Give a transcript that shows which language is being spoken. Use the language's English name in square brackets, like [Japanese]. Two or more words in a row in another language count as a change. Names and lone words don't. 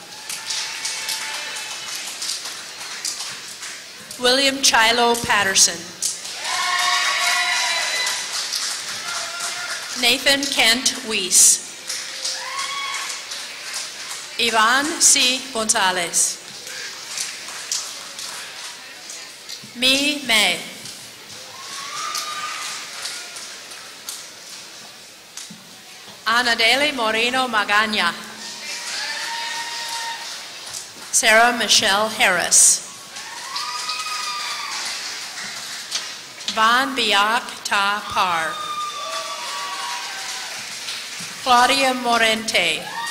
[English] William Chilo Patterson. Nathan Kent Weiss. Ivan C. Gonzalez. Mi May. Anadeli Moreno Magana. Sarah Michelle Harris. Van Biak Ta Par. Claudia Morente.